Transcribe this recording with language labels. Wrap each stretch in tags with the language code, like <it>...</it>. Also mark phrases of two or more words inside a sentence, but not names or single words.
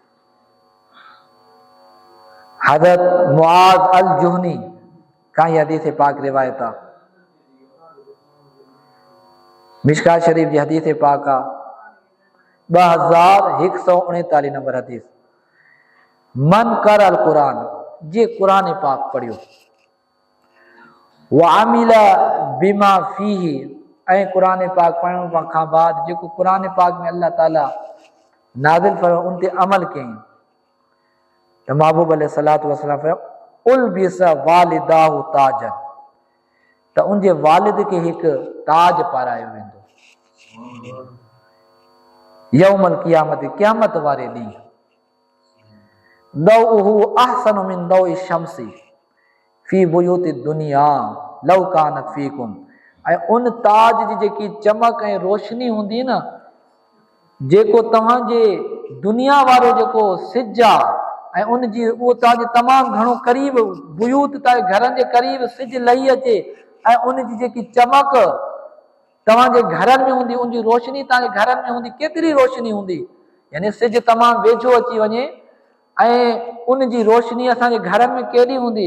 <sd>हज़रत मुआज़ अल जुहनी का इहा हदीस पाक रिवायत आहे, मिशकात शरीफ जी हदीस पाक आहे, 2139 नंबर हदीस।</sd> <ar>من قرأ القرآن, जे क़ुर पाक पढ़ियो, وعمل بما فيه,</ar> <sd>ऐं क़ुर पाक पढ़ण खां बाद जेको क़ुर पाक में अल्लाह ताला नाज़िल फरमायो उन ते अमल कयईं, त महबूब</sd> <ar>عليه الصلاة والسلام</ar> <sd>फरमायो</sd> <ar>ألبس والداه تاجا,</ar> <sd>त उनजे वालिद खे हिकु ताज पारायो वेंदो</sd> <ar>يوم القيامة,</ar> <sd>क़यामत वारे ॾींहुं।</sd> <ar>ضوؤه أحسن من ضوء الشمس في بيوت الدنيا لو كانت فيكم,</ar> <sd>ऐं उन ताज जी जेकी चमक ऐं रोशनी हूंदी न, जेको तव्हांजे दुनिया वारो जेको सिज आहे ऐं उन जी उहो तव्हांजे तमामु घणो क़रीब बुयूत तव्हांजे घरनि जे क़रीब सिज लही अचे, ऐं उन जी जेकी चमक तव्हांजे घरनि में हूंदी, उनजी रोशनी तव्हांजे घरनि में हूंदी, केतिरी रोशनी हूंदी, यानी सिज तमामु वेझो अची वञे ऐं उन जी रोशनी असांजे घरनि में केॾी हूंदी।</sd>